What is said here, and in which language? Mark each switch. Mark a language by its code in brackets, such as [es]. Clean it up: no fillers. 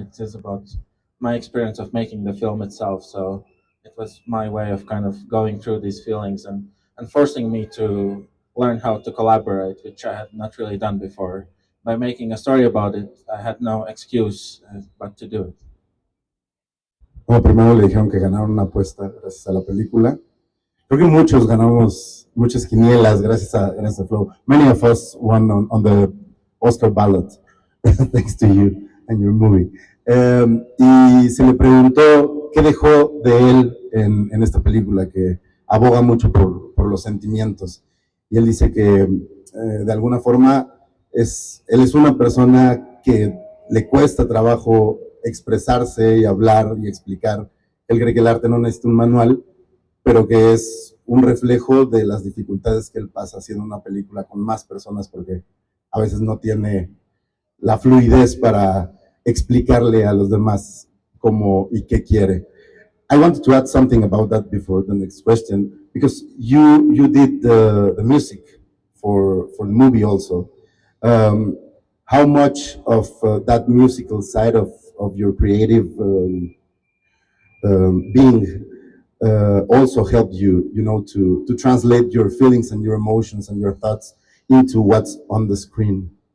[en] It is about my experience of making the film itself. So it was my way of kind of going through these feelings and forcing me to learn how to collaborate, which I had not really done before. By making a story about it, I had no excuse but to do it. [es] Bueno, primero le dijeron que ganaron una apuesta gracias a la película. Creo que muchos ganamos muchas quinielas gracias a Flow. [en] Many of us won on the Oscar ballot thanks to you and your movie. [es] Y se le preguntó qué dejó de él en esta película que aboga mucho por los sentimientos. Y él dice que de alguna forma él es una persona que le cuesta trabajo expresarse y hablar y explicar. Él cree que el arte no necesita un manual, pero que es un reflejo de las dificultades que él pasa haciendo una película con más personas porque a veces no tiene la fluidez para explicarle a los demás cómo y qué quiere. [en] I wanted to add something about that before the next question, because you did the music for the movie also. How much of that musical side of your creative being also helped you, to translate your feelings and your emotions and your thoughts into what's on the screen?